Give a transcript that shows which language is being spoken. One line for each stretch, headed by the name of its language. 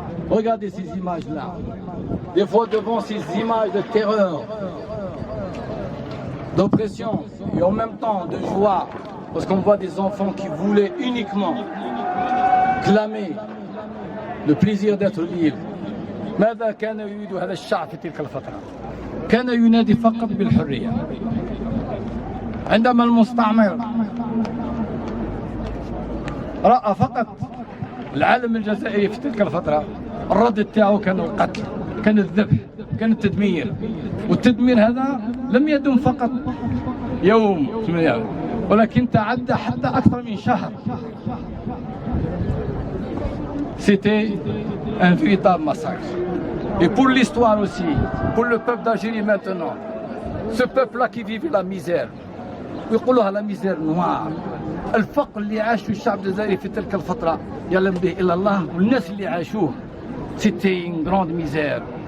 French: Regardez ces images-là. Des fois devant ces images de terreur, d'oppression et en même temps de joie, parce qu'on voit des enfants qui voulaient uniquement clamer le plaisir d'être libre.
Arabic: ماذا كان يريد هذا الشعب في تلك الفترة؟ كان ينادي فقط بالحرية. عندما المستعمر رأى فقط العالم الجزائري في تلك الفترة، الرد تاعو كان القتل، كان الذبح، كان التدمير. والتدمير هذا لم يدم فقط يوم ولكن تعدى حتى أكثر من شهر.
French: C'était un véritable massacre. Et pour l'histoire aussi, pour le peuple d'Algérie maintenant, ce peuple-là qui vivait la misère,
Arabic: ويقولوها
French: la misère noire،
Arabic: الفقر اللي عاشه الشعب الجزائري في تلك الفترة يعلم به إلا الله، والناس اللي عاشوه
French: c'était une grande misère.